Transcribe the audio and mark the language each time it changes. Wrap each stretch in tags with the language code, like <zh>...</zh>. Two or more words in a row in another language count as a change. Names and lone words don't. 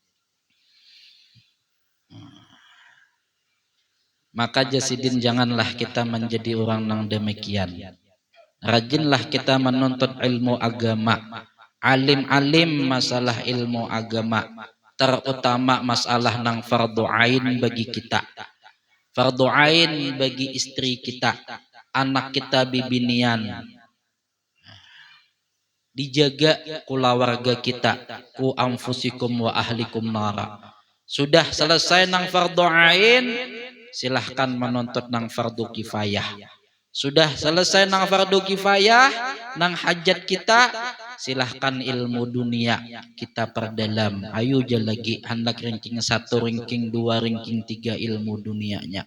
<id>Maka jasidin janganlah kita menjadi orang nang demikian. Rajinlah kita menuntut ilmu agama, alim-alim masalah ilmu agama, terutama masalah nang fardu ain bagi kita, fardu ain bagi istri kita, anak kita bibinian, dijaga keluarga kita,</id> <ar>قوا أنفسكم وأهليكم نارا.</ar> <id>Sudah selesai nang fardu ain, silahkan menuntut nang fardu kifayah. Sudah selesai nang fardu kifayah, nang hajat kita, silahkan ilmu dunia kita perdalam. Ayo lagi hendak ranking 1, ranking 2, ranking 3 ilmu dunianya.</id>